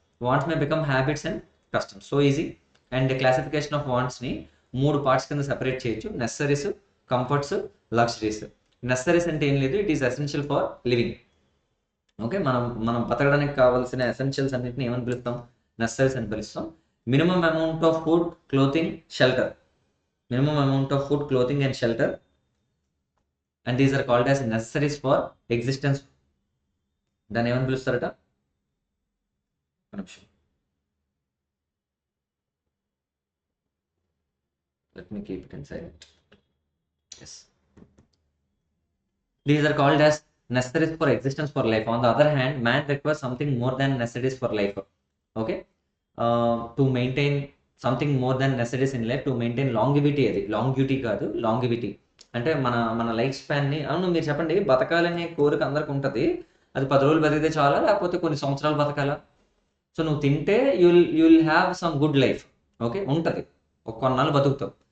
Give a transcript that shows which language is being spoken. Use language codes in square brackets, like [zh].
[en] Wants may become habits and customs. So easy. And classification of వాంట్స్ని 3 parts [te] కింద separate చేయొచ్చు: [en] Necessaries, comforts, luxuries. [te] నెసరీస్ అంటే ఏం లేదు, [en] It is essential for living. [te] Okay, మనం మనం బతకడానికి కావాల్సిన ఎసెన్షియల్స్ అన్నింటిని ఏమని పిలుస్తాం? నెసరీస్ అని పిలుస్తాం. [en] Minimum amount of food, clothing, shelter. Minimum amount of food, clothing and shelter, and these are called as necessaries for existence. [te] దాన్ని ఏమని పిలుస్తారట? ఒక నిమిషం, [en] let me keep it in silent. Yes, these are called as necessaries for existence for life. On the other hand, man requires something more than necessaries for life. Okay, to maintain something more than necessaries in life, to maintain longevity. [te] అది longevity కాదు, longevity అంటే మన మన life స్పాన్ని. అవును, మీరు చెప్పండి, బతకాలనే కోరిక అందరికి ఉంటుంది. అది 10 రోజులు బతికితే చాలా, లేకపోతే కొన్ని సంవత్సరాలు బతకాలా? సో నువ్వు తింటే [en] You'll have some good life. [te] Okay, ఉంటుంది, ఒక కొన్నాళ్ళు బతుకుతావు.